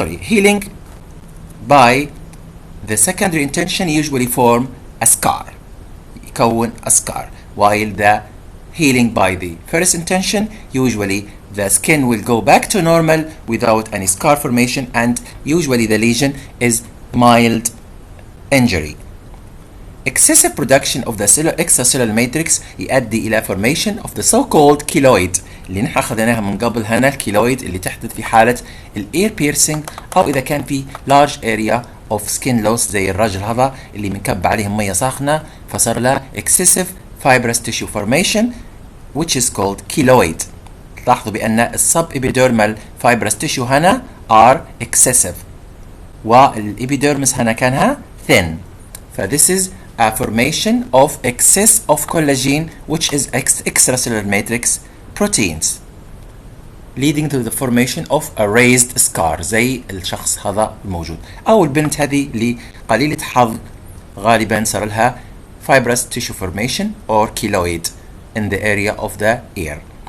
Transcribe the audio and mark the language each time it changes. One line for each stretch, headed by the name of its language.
English: Healing by the secondary intention usually form a scar,
Arabic: يكون
English: a scar, while the healing by the first intention usually the skin will go back to normal without any scar formation, and usually the lesion is mild injury. Excessive production of the extracellular matrix
Arabic: يؤدي إلى
English: formation of the so-called keloid
Arabic: اللي نحن أخذناها من قبل. هنا الكيلويد اللي تحدث في حالة
English: ear piercing
Arabic: أو إذا كان في
English: large area of skin loss
Arabic: زي الرجل هذا اللي منكب عليهم مية ساخنة فصار له
English: excessive fibrous tissue formation which is called keloid.
Arabic: تلاحظوا بأن السب epidermal fibrous tissue هنا
English: are excessive
Arabic: والإبيديرمس هنا كانها thin.
English: This is a formation of excess of collagen which is extracellular matrix proteins leading to the formation of a raised scar
Arabic: زي الشخص هذا الموجود، أو البنت هذه اللي قليلة حظ غالبا صار لها
English: fibrous tissue formation or keloid in the area of the ear.